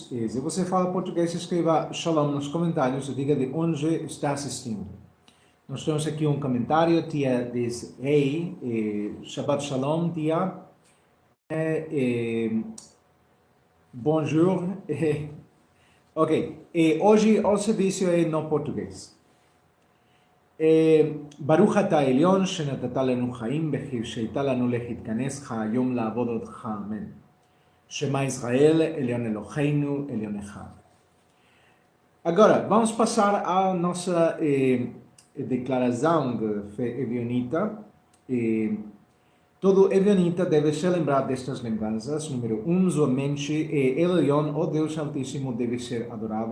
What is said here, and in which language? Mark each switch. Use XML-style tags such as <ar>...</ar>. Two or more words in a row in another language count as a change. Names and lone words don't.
<pt>E se você fala português, escreva Shalom nos comentários e diga de onde está assistindo. Nós temos aqui um comentário, tia diz,</pt> <he>hey, שבת שלום,</he> <pt>tia. Bonjour. Ok, e hoje o serviço é no português.</pt> <he>ברוך אתה העליון שנתת לנו חיים שהייתה לנו להתכנס היום לעבוד אותך, אמן. שמע ישראל, עליון אלוהינו, עליון אחד.</he> <pt>Agora, vamos passar à nossa declaração de fé evionita. Todo evionita deve se lembrar destas lembranças. Número 1, sua mente é Elion, o Deus Altíssimo, deve ser adorado.</pt>